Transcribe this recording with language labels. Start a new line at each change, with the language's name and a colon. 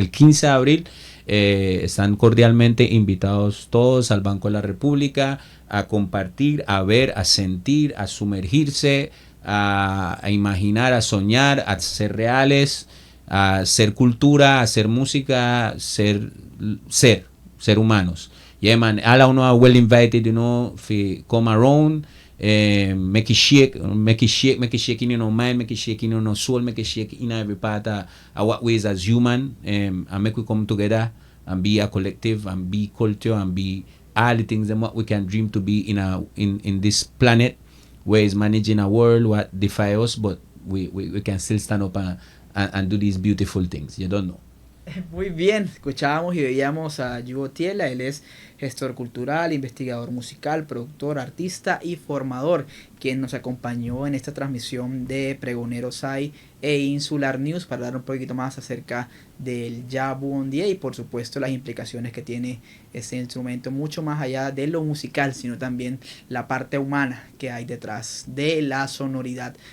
Spanish: El 15 de abril están cordialmente invitados todos al Banco de la República a compartir, a ver, a sentir, a sumergirse, a imaginar, a soñar, a ser reales, a hacer cultura, a hacer música, ser humanos.
English: Yeah, man, all of are well invited, to come around, make it shake in your mind, make it shake in your soul, make it shake in every part of what we is as human, and make we come together and be a collective and be culture and be all the things and what we can dream to be in this planet where is managing a world what defy us, but we can still stand up and do these beautiful things. You don't know.
Spanish: Muy bien, escuchábamos y veíamos a Yugo Tiela. Él es gestor cultural, investigador musical, productor, artista y formador, quien nos acompañó en esta transmisión de Pregonero SAI e Insular News para dar un poquito más acerca del Yabundie y por supuesto las implicaciones que tiene este instrumento, mucho más allá de lo musical, sino también la parte humana que hay detrás de la sonoridad.